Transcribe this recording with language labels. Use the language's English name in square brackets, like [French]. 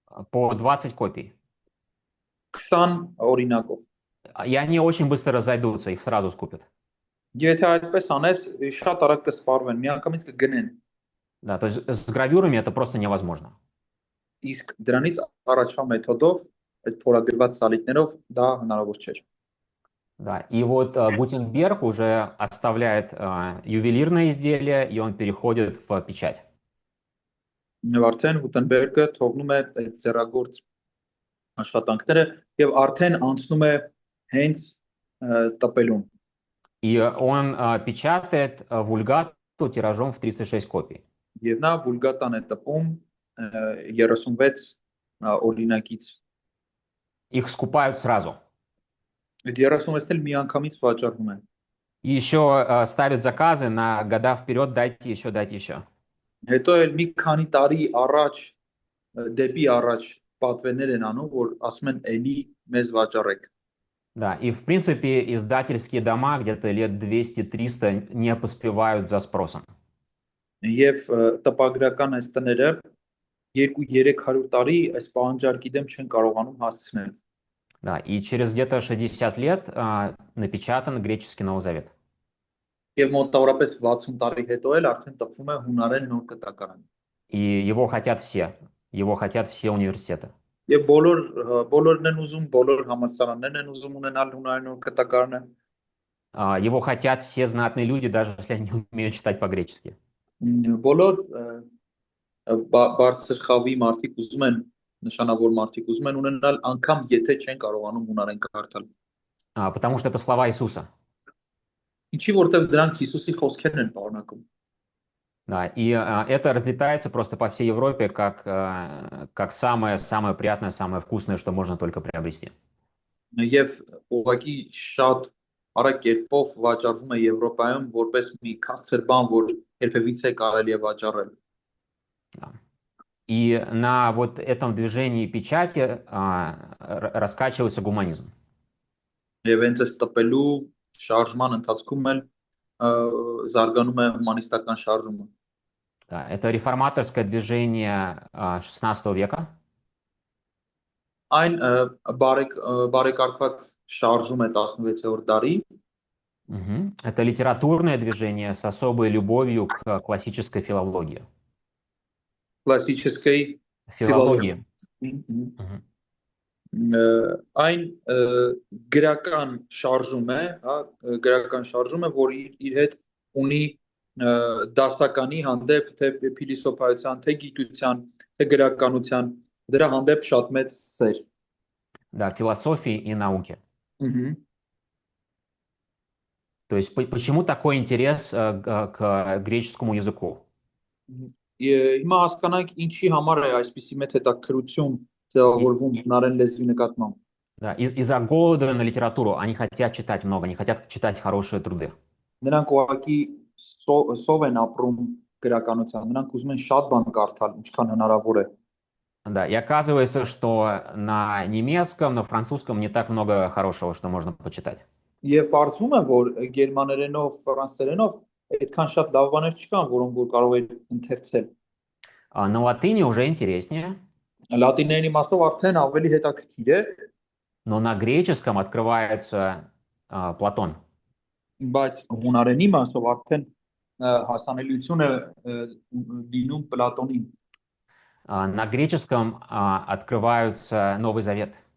[Russian] по 20 копий. [Armenian] 20 օրինակով։ [Russian] И они очень быстро разойдутся, их сразу скупят. [Armenian] Եթե այդպես անես, շատ արագ կսպառվեն, միանգամից կգնեն։ [Russian] Да, то есть с гравюрами это просто невозможно. [Armenian] Իսկ դրանից առաջվա մեթոդով, այդ փորագրված սալիկներով դա հնարավոր չէր։ [Russian] Да, и вот Гутенберг уже оставляет ювелирное изделие, и он переходит в печать. [Armenian] Եվ արդեն Գուտենբերգը թողնում է այդ ձեռագործ աշխատանքները եւ արդեն անցնում է հենց տպելուն։ [Russian] И он печатает вульгату тиражом в 36 копий. [Armenian] Եվ նա վուլգատան է տպում 36 օրինակից։ [Russian] Их скупают сразу. [Armenian] Այդ 36-ն էլ միանգամից վաճառվում են։ [Russian] И еще ставят заказы на года вперед, дайте еще, дайте еще. [Armenian] Հետո էլ մի քանի տարի առաջ դեպի առաջ պատվերներ են անում, որ ասում են էլի մեզ վաճառեք։ [Russian] Да, и в принципе издательские дома где-то лет 200-300 не поспевают за спросом. [Armenian] Եվ տպագրական այս տները 200-300 տարի այս պահանջարկի դեմ չեն կարողանում հասցնել։ [Russian] Да, и через где-то 60 лет напечатан греческий Новый Завет. [Armenian] Եվ մոտավորապես 60 տարի հետո էլ արդեն տպվում է հունարեն նոր կտակարան։ [Russian] И его хотят все университеты. [Armenian] Եվ բոլորն են ուզում, բոլոր համալսարաններն են ուզում ունենալ հունարեն նոր կտակարանը։ [Russian] Его хотят все знатные люди, даже если они не умеют читать по-гречески. [Armenian] Բոլոր բարձր խավի մարդիկ ուզում են, նշանավոր մարդիկ ուզում են ունենալ անգամ եթե չեն կարողանում հունարեն կարդալ։ [Russian] Потому что это слова Иисуса. [Armenian] Ինչի որտեղ դրանք Հիսուսի խոսքերն են պարունակում։ [Russian] Да, и это разлетается просто по всей Европе как самое приятное, самое вкусное, что можно только приобрести. [Armenian] Եվ ուղղակի շատ արագ կերպով վաճառվում է Եվրոպայում որպես մի քաղցր բան, որ երբևիցե կարելի է վաճառել։ [Russian] Да. И на вот этом движении печати раскачивается гуманизм. [Armenian] Եվ հենց այս տպելու շարժման ընթացքում էլ զարգանում է հումանիստական շարժումը։ [Russian] Да, это реформаторское движение 16 века. [Armenian] Այն բարեկարգված շարժում է 16-րդ դարի։ [Russian] Это литературное движение с особой любовью к классической филологии. Классической Филологии. [Armenian] Այն գրական շարժում է, հա, գրական շարժում է, որ իր հետ ունի դասականի հանդեպ թե փիլիսոփայության, թե գիտության, թե գրականության, դրա հանդեպ շատ մեծ սեր։ [Russian] Да, философии и науки. То есть почему такой интерес к греческому языку? [Armenian] Հիմա հասկանանք ինչի համար է այսպիսի մեծ հետաքրքրություն ձևավորվում հունարեն լեզվի նկատմամբ։ [Russian] Да, из-за голода на литературу. Они хотят читать много, они хотят читать хорошие труды. [Armenian] Նրանք ուղղակի սով են ապրում գրականությամբ։ Նրանք ուզում են շատ բան կարդալ, ինչքան հնարավոր է։ [Russian] Да, и оказывается, что на немецком, на французском не так много хорошего, что можно почитать. [Armenian] Եվ բարձվում է, որ գերմաներենով, ֆրանսերենով այդքան շատ լավ բաներ չկան, որոնք որ կարող է ընթերցել։ [Russian] А на латыни уже интереснее, [Armenian] Լատիներենի մասով արդեն ավելի հետաքրքիր է, [Russian] но на греческом открывается Платон. [Armenian] բայց հունարենի մասով արդեն հասանելիություն է լինում Պլատոնին։ [Russian] На греческом открывается Новый Завет.